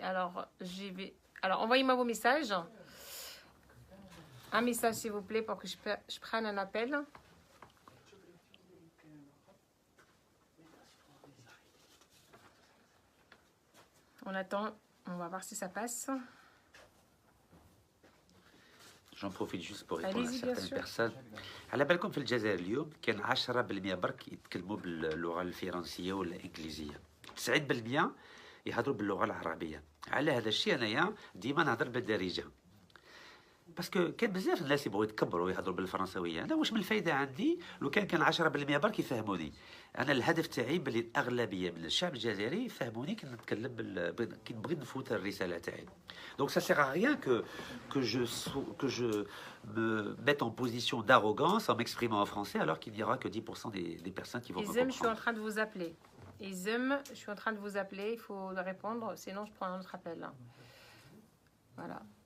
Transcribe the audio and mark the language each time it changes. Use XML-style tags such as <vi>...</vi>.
<fr>Alors, envoyez-moi vos messages. Un message, s'il vous plaît, pour que je prenne un appel. On attend, on va voir si ça passe. J'en profite juste pour répondre à certaines personnes.</fr> <ar>على بالكم في الجزائر اليوم كان 10% برك يتكلموا باللغة الفرنسية ولا الإنجليزية. 90% يهضروا باللغة العربية. على هذا الشيء أنايا ديما نهضر بالدارجة. باسكو كان بزاف الناس يبغوا يتكبروا ويهضروا بالفرنسويه. انا واش من الفايده عندي لو كان 10% برك يفهموني. انا الهدف تاعي باللي الاغلبيه من الشعب الجزائري يفهموني كي نتكلم كي نبغي نفوت الرساله تاعي.</ar> <fr>Donc ça sert à rien que je me mette en position d'arrogance en m'exprimant en français alors qu'il n'y aura que 10% des personnes qui vont me comprendre. Je suis en train de vous appeler. Je suis en train de vous appeler, il faut répondre, sinon je prends un autre appel. Voilà.</fr>